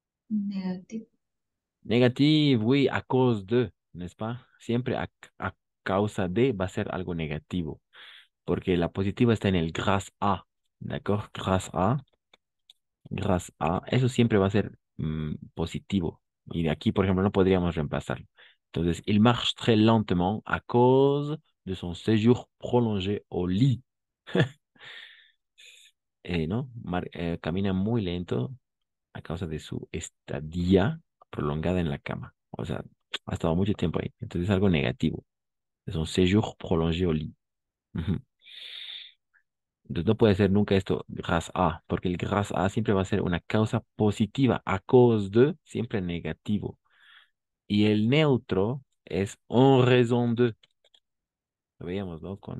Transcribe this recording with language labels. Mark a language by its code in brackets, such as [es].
[fr] Négatif. Negative, oui, à cause de, n'est-ce pas? [es] Siempre a causa de va a ser algo negativo, porque la positiva está en el grâce a, ¿d'accord? Grâce a, eso siempre va a ser positivo. Y de aquí, por ejemplo, no podríamos reemplazarlo. [fr] Entonces, il marche très lentement à cause de son séjour prolongé au lit. [es] ¿No? Camina muy lento a causa de su estadía prolongada en la cama. O sea, ha estado mucho tiempo ahí. Entonces es algo negativo. Es un [fr] séjour prolongé au lit. Ujú. [es] Entonces no puede ser nunca esto grâce a, porque el grâce a siempre va a ser una causa positiva, a cause de, siempre negativo. Y el neutro es en raison de. Lo veíamos, ¿no?